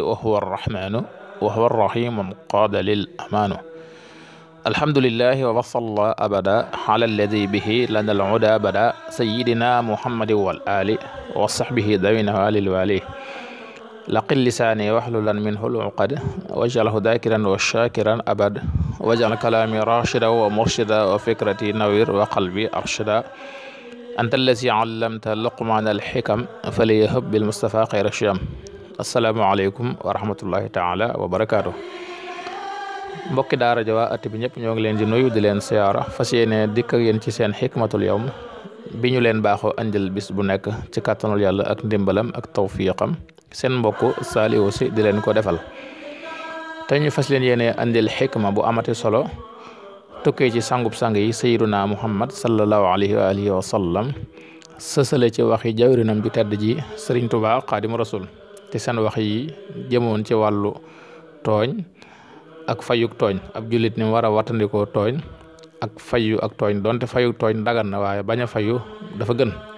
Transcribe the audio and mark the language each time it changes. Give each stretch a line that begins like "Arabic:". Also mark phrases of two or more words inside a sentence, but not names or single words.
Arabic: وهو الرحمن وهو الرحيم قاد للأمان الحمد لله وصلى أبدا على الذي به لنا العدى بدا سيدنا محمد والآل وصحبه ذوي النوال الوالي لقل لساني واحللا منه العقد واجعله ذاكرا وشاكرا أبد واجعل كلامي راشدا ومرشدا وفكرتي نوير وقلبي أرشدا أنت الذي علمت لقمان الحكم فليهب بالمصطفى خير الشيم السلام عليكم ورحمة الله تعالى وبركاته
Wolof: mbokki daara ja waa at bi ñëpp ñoo ngi leen di nuyu di leen siyaara fas yéene dikk ak yéen ci seen
Arabic: حكمة اليوم
Wolof: bi ñu leen baaxoo andil bis bu nekk ci kàttanul yàlla ak ndimbalam ak tawfiqam seen mbokk Saliou Sy di leen ko defal te ñu fas leen yéene andil xikma bu amati solo tukkee ci sangub sang yi
Arabic: سيدنا محمد صلى الله عليه وآله وسلم
Wolof: sësale ci waxi jawrinam ju tedd ji Sëriñ Tuubaa Xaadimu Rasuul te seen wax yi jëmoon ci wàllu tooñ ak fayuk tooñ ab jullit ni war a wattandikoo tooñ ak fayu ak tooñ donte fayuk tooñ dagan na waaye bañ a fayu dafa gën